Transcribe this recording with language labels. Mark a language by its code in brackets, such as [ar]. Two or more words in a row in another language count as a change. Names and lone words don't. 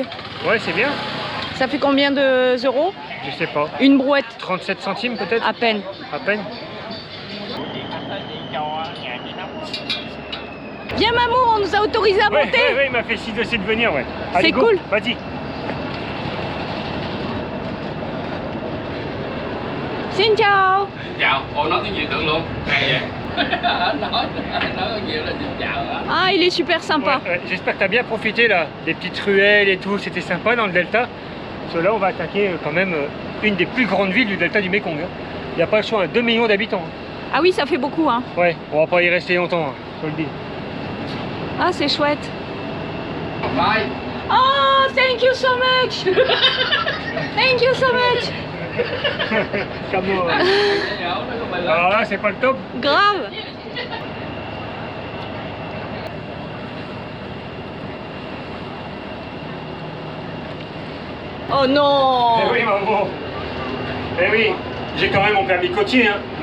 [fr] Ouais, c'est bien. Ça fait combien d'euros? Je sais pas. Une brouette, 37 centimes peut-être? à peine. À peine. Viens, maman, on nous a autorisé à monter. Ouais, il m'a fait signe de venir, ouais. C'est cool. Vas-y. [vi] Xin chào. Chào, cô nói tiếng Việt được luôn. Hay vậy? nói có nhiều là xin chào đó. [fr] Ah, il est super sympa. Ouais, j'espère que tu as bien profité là, des petites ruelles et tout, c'était sympa dans le delta. Parce que là, on va attaquer quand même une des plus grandes villes du delta du Mekong. Il n'y a pas le choix, 2 millions d'habitants. Ah oui, ça fait beaucoup, hein. Ouais, on va pas y rester longtemps, hein, je te le dis. Ah, c'est chouette. [en] Bye. Oh, thank you so much. Thank you so much. [fr] Comment alors là, c'est pas le top. Grave. Oh non. Eh oui, maman. Eh oui, j'ai quand même mon permis côtier, hein.